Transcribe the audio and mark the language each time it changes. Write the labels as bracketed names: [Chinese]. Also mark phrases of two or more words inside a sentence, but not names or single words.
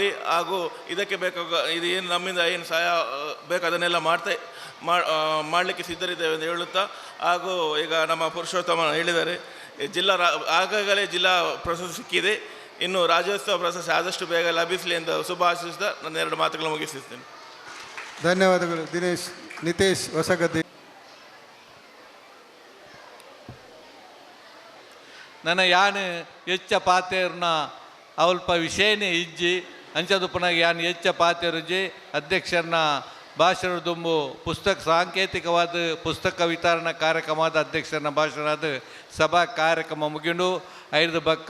[Kannada] ಹಾಗೂ ಇದಕ್ಕೆ ಇದು ಏನು ನಮ್ಮಿಂದ ಏನು ಸಹಾಯ ಬೇಕು ಅದನ್ನೆಲ್ಲ ಮಾಡಲಿಕ್ಕೆ ಸಿದ್ಧರಿದ್ದೇವೆ ಎಂದು ಹೇಳುತ್ತಾ, ಹಾಗೂ ಈಗ ನಮ್ಮ ಪುರುಷೋತ್ತಮ ಹೇಳಿದ್ದಾರೆ, ಆಗಾಗಲೇ ಜಿಲ್ಲಾ ಪ್ರಶಸ್ತಿ ಸಿಕ್ಕಿದೆ. ಇನ್ನು ರಾಜ್ಯೋತ್ಸವ ಪ್ರಶಸ್ತಿ ಆದಷ್ಟು ಬೇಗ ಲಭಿಸಲಿ ಎಂದು ಶುಭ ಆಶಿಸುತ್ತಾ ನನ್ನ 2 ಮಾತುಗಳನ್ನು ಮುಗಿಸುತ್ತೇನೆ. ಧನ್ಯವಾದಗಳು. ನಿತೇಶ್ ಹೊಸಗದ್ದೆ. [Tulu] ನನ್ನ ಯಾನ್ ಹೆಚ್ಚ ಪಾತೇರ್ನ ಅವಲ್ಪ ವಿಷಯನೇ ಇಜ್ಜಿ ಅಂಚದು ಪುನಃ ಯಾನ್ ಹೆಚ್ಚ ಪಾತೇರುಜಿ ಅಧ್ಯಕ್ಷರನ್ನ ಭಾಷಣ ದುಂಬು ಪುಸ್ತಕ ಸಾಂಕೇತಿಕವಾದ ಪುಸ್ತಕ ವಿತರಣಾ ಕಾರ್ಯಕ್ರಮದ ಅಧ್ಯಕ್ಷರನ್ನ ಭಾಷಣದ ಸಭಾ ಕಾರ್ಯಕ್ರಮ ಮುಗಿಂಡು 5 ಬಕ್ಕ